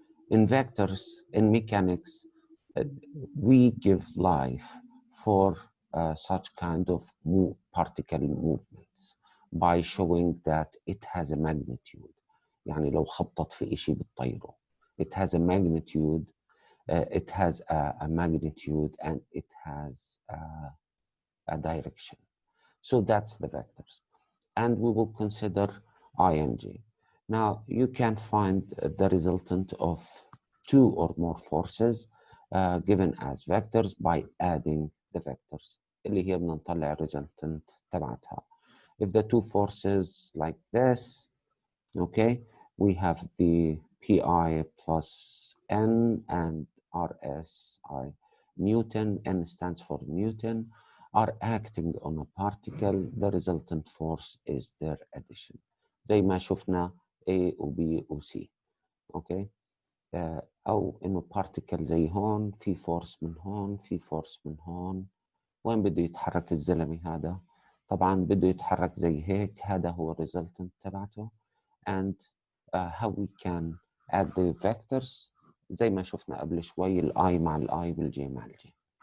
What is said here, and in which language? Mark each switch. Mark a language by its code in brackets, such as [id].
[en] In vectors, in mechanics, we give life for such kind of particle movements by showing that it has a magnitude. [ar] يعني لو خبطت في إشي بتطيره. [en] It has a magnitude. It has a magnitude and it has a direction. So that's the vectors. And we will consider ing. Now you can find the resultant of 2 or more forces given as vectors by adding the vectors [ar] اللي هي بنطلع resultant تبعتها. [en] If the 2 forces like this, okay, we have the pi plus n and rsi. Newton, n stands for Newton, are acting on a particle. The resultant force is their addition. [ar] زي ما شفنا A و B و C. اوكي او انه particle زي هون في force من هون في force من هون. وين بده يتحرك الزلمه هذا؟ طبعا بده يتحرك زي هيك. هذا هو resultant تبعته. [en] and how we can add the vectors [ar] زي ما شفنا قبل شوي الاي مع الاي والجي مع الجي.